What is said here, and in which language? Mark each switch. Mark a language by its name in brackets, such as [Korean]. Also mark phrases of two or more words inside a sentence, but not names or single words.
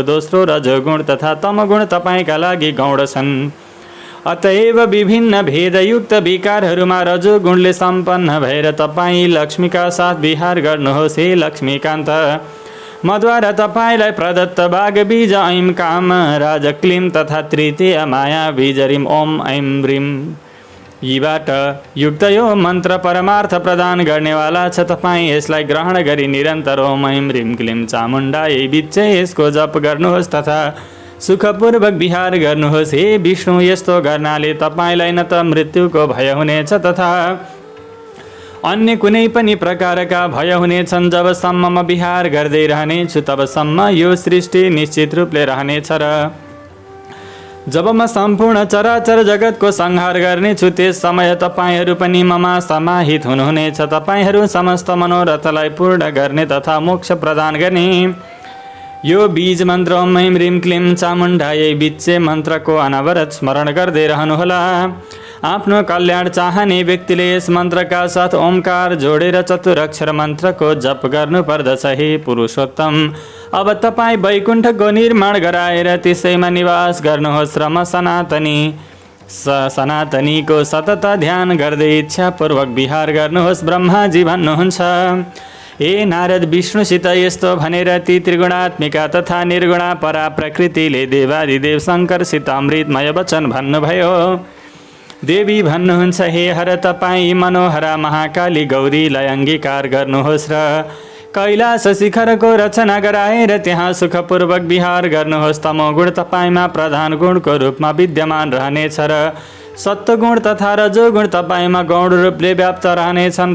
[Nepali] दोस्रो रजोगुण तथा तमगुण तपाईँका लागि गौण छन्। अतएव विभिन्न भेदयुक्त विकारहरूमा रजोगुणले सम्पन्न भएर तपाईँ लक्ष्मीका साथ विहार गर्नुहोस्। हे लक्ष्मीकान्त, मद्वारा तपाईँलाई प्रदत्त बाघ बीज ऐं काम राज क्लीं तथा तृतीय माया बीज ह्रीं [Sanskrit] ओम ऐं ह्रीं [Nepali] यीबाट युक्त यो मन्त्र परमार्थ प्रदान गर्नेवाला छ। तपाईँ यसलाई ग्रहण गरी निरन्तर [Sanskrit] ओम ऐं ह्रीं क्लीं चामुण्डायै बिचे [Nepali] यसको जप गर्नुहोस् तथा सुखपूर्वक विहार गर्नुहोस्। हे विष्णु, यस्तो गर्नाले तपाईँलाई न त मृत्युको भय हुनेछ तथा अन्य कुनै पनि प्रकारका भय हुनेछन्। जबसम्म म विहार गर्दै रहनेछु तबसम्म यो सृष्टि निश्चित रूपले रहनेछ र जब म सम्पूर्ण चराचर जगतको संहार गर्नेछु त्यस समय तपाईँहरू पनि ममा समाहित हुनुहुनेछ। तपाईँहरू समस्त मनोरथलाई पूर्ण गर्ने तथा मोक्ष प्रदान गर्ने यो बीज मन्त्र [Sanskrit] ओम ऐं ह्रीं क्लीं चामुण्डायै बिचे [Nepali] मन्त्रको अनवरत स्मरण गर्दै रहनुहोला। आफ्नो कल्याण चाहने व्यक्तिले यस मन्त्रका साथ ओमकार जोडेर चतुरक्षर मन्त्रको जप गर्नुपर्दछ। हे पुरुषोत्तम, अब तपाईँ वैकुण्ठको निर्माण गराएर त्यसैमा निवास गर्नुहोस् र म सनातनीको सतत ध्यान गर्दै इच्छापूर्वक विहार गर्नुहोस्। ब्रह्माजी भन्नुहुन्छ, हे नारद, विष्णुसित यस्तो भनेर ती त्रिगुणात्मिका तथा निर्गुणा परा प्रकृतिले देवादिदेव शङ्करसित अमृतमय वचन भन्नुभयो। देवी भन्नुहुन्छ, हे हर, तपाईँ मनोहरा महाकाली गौरीलाई अङ्गीकार गर्नुहोस् र कैलाश शिखरको रचना गराएर त्यहाँ सुखपूर्वक विहार गर्नुहोस्। तमोगुण तपाईँमा प्रधान गुणको रूपमा विद्यमान रहनेछ र सत्वगुण तथा रजोगुण तपाईँमा गौण रूपले व्याप्त रहनेछन्।